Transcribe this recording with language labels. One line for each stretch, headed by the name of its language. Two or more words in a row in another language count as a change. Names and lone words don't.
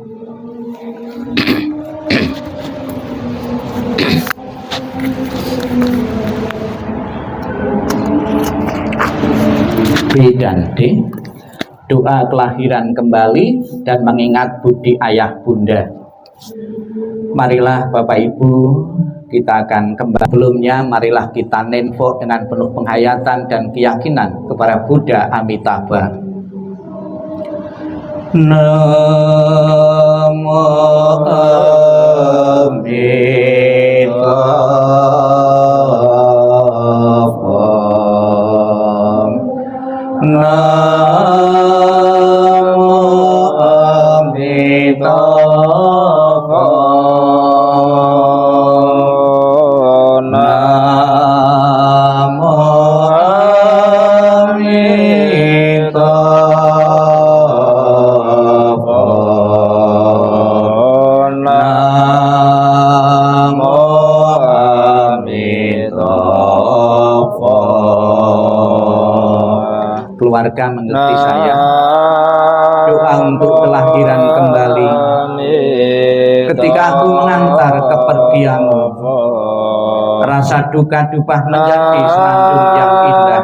Indonesian: B dan D, doa kelahiran kembali dan mengingat budi ayah bunda. Marilah Bapak Ibu, kita akan kembali. Sebelumnya marilah kita nenfo dengan penuh penghayatan dan keyakinan kepada Buddha Amitabha.
Sanskrit: Namo Amitabha. Namo Amitabha. Namo Amitabha. Namo Amitabha.
Indonesian: Keluarga mengerti saya. Doa untuk kelahiran kembali. Ketika aku mengantar kepergianmu, rasa duka duka menjadi senandung yang indah.